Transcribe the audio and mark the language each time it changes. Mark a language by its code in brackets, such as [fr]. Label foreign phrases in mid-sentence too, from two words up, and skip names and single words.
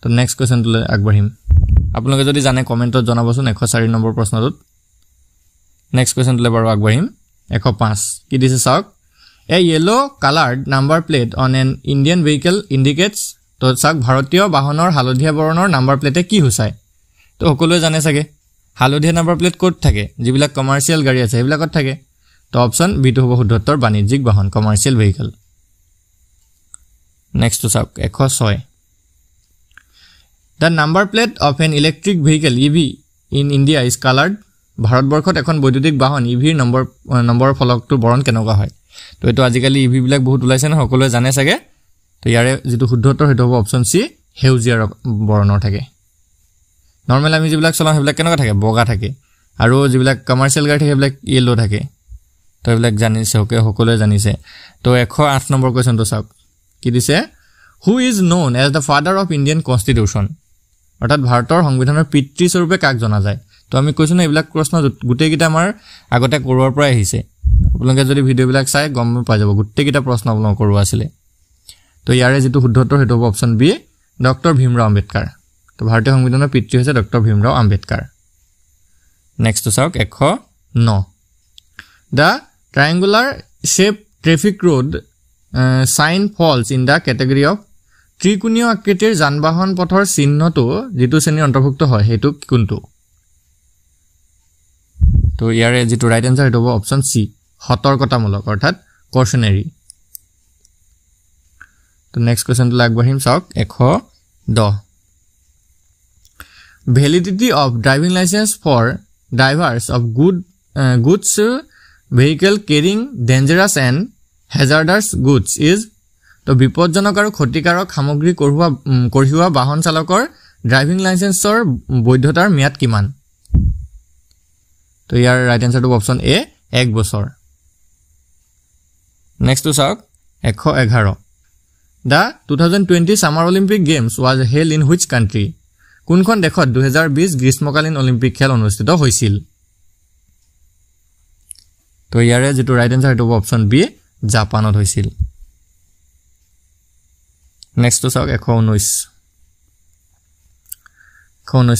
[en] next questionটো [as] আগবাঢ়িম আপোনালোকে যদি জানে কমেন্টত জনাবচোন 104 নম্বৰ প্ৰশ্নটোত [en] next questionটো [as] বাৰু আগবাঢ়িম 105 কি দিছে চাওক [en] a yellow colored number plate on an Indian vehicle indicates [as] তো চাওক ভাৰতীয় বাহনৰ হালধীয়া বৰণৰ নাম্বাৰ প্লেটে কি হৈছায় তো সকলোৱে জানে চাগে হালধীয়া নাম্বাৰ প্লেট ক'ত থাকে যিবিলাক কমাৰ্শিয়াল গাড়ী আছে সেইবিলাকত থাকে তো অপচন বি টো হ'ব শুদ্ধ উত্তৰ বাণিজ্যিক বাহন [en] commercial vehicle [as] নেক্সট টু চাওক 106 [en] the number plate of an electric vehicle EV in India is colored [as] ভাৰতবৰ্ষত এখন বৈদ্যুতিক বাহন EVৰ নম্বৰ ফলকটো বৰণ কেনেকুৱা হয় তো এটো আজিকালি EV বিলাক বহুত ওলাইছে না সকলোৱে জানে চাগে তো ইয়াৰে যেটো শুদ্ধ উত্তৰ হেটো হ'ব অপচন সি হেউজিয়া বৰণৰ থাকে নরমাল আমি যিবিলাক চলাম হেবিলাক কেনেকুৱা থাকে বগা থাকে আৰু যিবিলাক কমাৰ্শিয়াল গাড়ী থাকে হেবিলাক ইয়েলো থাকে তো হেবিলাক জানিছে সকলোৱে জানিছে তো 108 নম্বৰ কোৱেশ্চনটো চাওক কি দিছে [en] who is known as the father of Indian constitution [as] অৰ্থাৎ ভাৰতৰ সংবিধানৰ পিতৃ স্বৰূপে কাক জনা যায় তো আমি কৈছো না এইবিলাক প্ৰশ্ন গুটেই গিটা আমাৰ আগতে কৰোৱাৰ পৰা আহিছে আপোনালোকে যদি ভিডিঅ'বিলাক চাই গম পাই যাব গোটেইকেইটা প্ৰশ্ন আপোনালোক কৰোৱা আছিলে তো ইয়াৰে যেটো শুদ্ধ উত্তৰ হেতু অপচন বি ডক্টৰ ভীমৰাও আম্বেদকাৰ তো ভাৰতীয় সংবিধানৰ পিতৃ হৈছে ডক্টৰ ভীমৰাও আম্বেদকাৰ নেক্সট তো চাওক 109 [en] The triangular shaped traffic road sign falls in the category of [as] ত্ৰিকোণীয় আকৃতিৰ যানবাহন পথৰ চিহ্নটো যেটো শ্ৰেণীৰ অন্তৰ্ভুক্ত হয় হেতু কোনটো তো ইয়াৰে যেটো [en] right answer [as] হেতু অপচন সি সতৰ্কতামূলক অৰ্থাৎ কশনাৰী তো [en] next question [as] টো আগবাঢ়িম চাওক 110 [en] Validity of driving license for drivers of goods vehicle carrying dangerous and hazardous goods is [as] তো বিপদজনক আৰু ক্ষতিকাৰক সামগ্ৰী কঢ়িওৱা বাহন চালকৰ ড্ৰাইভিং লাইসেন্সৰ বৈধতাৰ মিয়াদ কিমান তো ইয়াৰ [en] right answer [as] টো অপচন এ 1 বছৰ নেক্সট তো চাওক 111 [en] The 2020 Summer Olympic Games was held in which country [as] কোনখন দেশত 2020 গ্ৰীষ্মকালীন অলিম্পিক খেল অনুষ্ঠিত হৈছিল তো ইয়াৰে যেটো [en] right answer [as] হেতু অপচন বি জাপানত হৈছিল নেক্সট তো চাওক 119